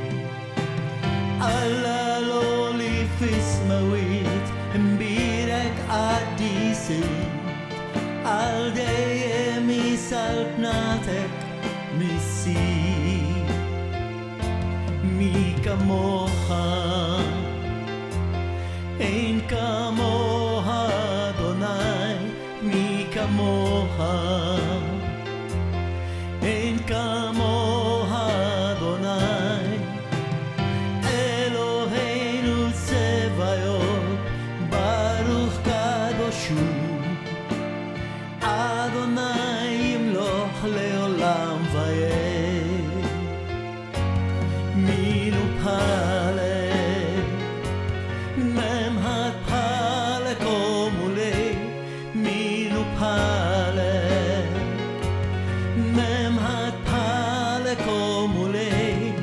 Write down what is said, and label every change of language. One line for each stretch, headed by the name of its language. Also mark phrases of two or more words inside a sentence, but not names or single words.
Maltese: Alla l-għoli fis-smawiet mbirek qaddisin, għal-dejjem jisal bnatek missir.
Hebrew: מי כמוכה, אין כמוכה אדוני. מי כמוכה, אין כמוכה אדוני. אלוהינו צבאות, ברוך קדושו. אדוני ימלוך לעולם ועד.
Maltese: Min hu bħalek, m'hemm ħadd bħalek u mulej. Min hu bħalek, m'hemm ħadd bħalek u mulej.